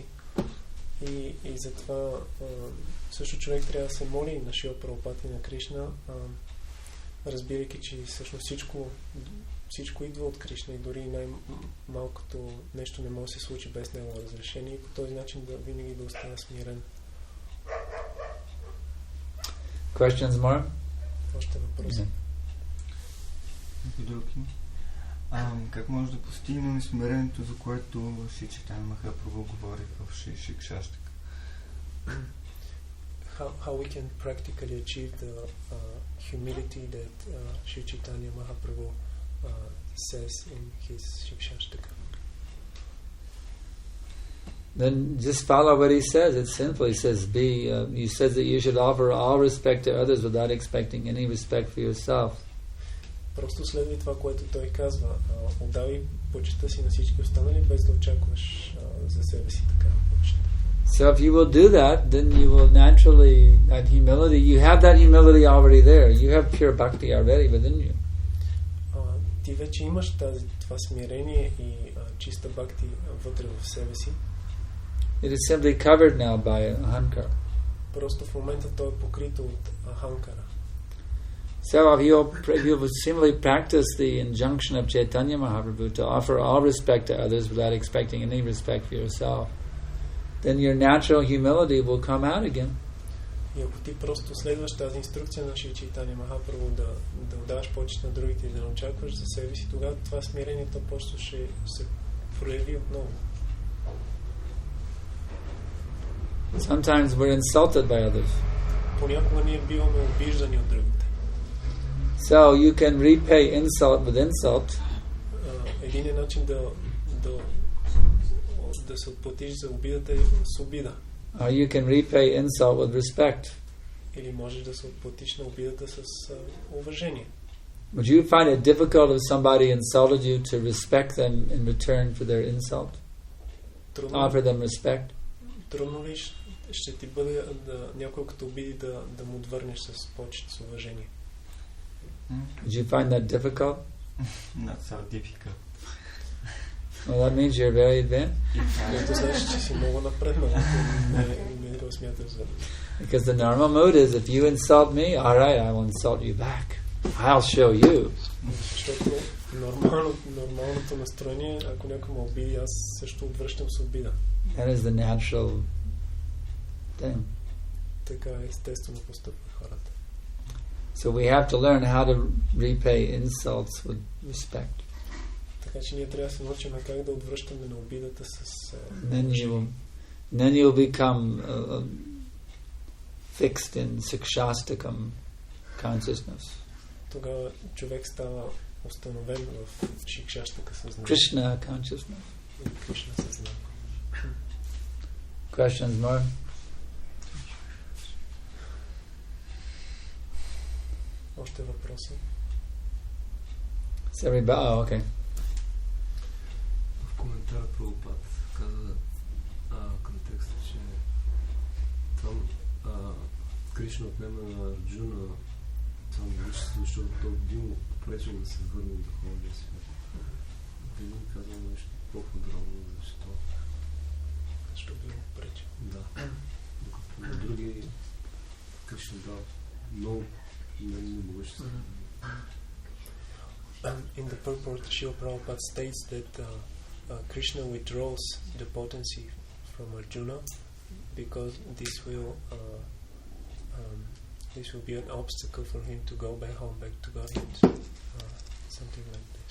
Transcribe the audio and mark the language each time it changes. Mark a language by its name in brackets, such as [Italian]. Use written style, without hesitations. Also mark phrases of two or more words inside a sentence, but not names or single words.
[Bulgarian] И затова също човек трябва да се моли на Шрила Прабхупада и на Кришна, разбирайки, че всъщност всичко идва от Кришна и дори най-малкото нещо не може да се случи без негово разрешение и по този начин винаги да остане смирен. [English] Questions more? [Bulgarian] Още въпроси. Други. Как може да постигнем смирението, за което Шри Чайтанья Махапрабху говори в Шикшаштака? [English] How we can practically achieve the humility that Sri Chaitanya Mahaprabhu says in his Shikshashtaka. Then just follow what he says. It's simple. He says, he says that you should offer all respect to others without expecting any respect for yourself. [Bulgarian] Просто следвай това, което той казва. Отдавай почитта си на всички останали, без да очакваш за себе си такава почитта. [English] So if you will do that, then you will naturally, that humility, you have that humility already there. You have pure bhakti already within you. [Bulgarian] Ти вече имаш това смирение и чиста бхакти вътре в себе си. [English] It is simply covered now by ahankara. [Bulgarian] Просто в момента то е покрито от аханкара. [English] So if you will simply practice the injunction of Chaitanya Mahaprabhu to offer all respect to others without expecting any respect for yourself, then your natural humility will come out again. [Bulgarian] И ако ти просто следваш тази инструкция на Шри Чайтанья Махапрабху да отдаваш почит на другите и да не очакваш за себе си, тогава това смирението просто ще се прояви отново. [English] Sometimes we're insulted by others. [Bulgarian] Понякога ние биваме обиждани от другите. [English] So you can repay insult with insult. [Bulgarian] Един начин да се отплатиш за обидата е с обида. [English] Or you can repay insult with respect. [Bulgarian] Или можеш да се отплатиш на обидата с уважение. [English] Would you find it difficult if somebody insulted you to respect them in return for their insult? Offer them respect? [Bulgarian] Трудно ли ще ти бъде някой като обиди да му отвърнеш с почит, с уважение? [English] Would you find that difficult? Not so difficult. Well, that means you're very advanced. [Bulgarian] Което значи, че си много напреднал. Не го смяташ за... [English] Because the normal mood is, if you insult me, all right, I will insult you back. I'll show you. [Bulgarian] Защото нормалното настроение, ако някой ме обиди, аз също отвръщам с обида. [English] That is the natural thing. [Bulgarian] Така естествено постъпват хората. [English] So we have to learn how to repay insults with respect. [Bulgarian] Така че ние трябва да се научим как да отвръщаме на обидата с... [English] Then you will become fixed in sikshastakam consciousness. [Bulgarian] Тогава човек става установен в шикшаштака съзнание. [English] Krishna consciousness. [Bulgarian] Кришна съзнание. [English] Questions more? [Bulgarian] Още въпроси? Okay. В коментар Прабхупад каза към текста, че там Кришна отнема на Арджуна само вижте, защото той би му попречил да се върне в духовния свят. Би ми казал нещо по-подробно, защо? Защо би му попречил? Да. Докато на други Кришна дава много не могъщи. [English] In the purport, Srila Prabhupada states that Krishna withdraws the potency from Arjuna because this will be an obstacle for him to go back home, back to Godhead, something like this.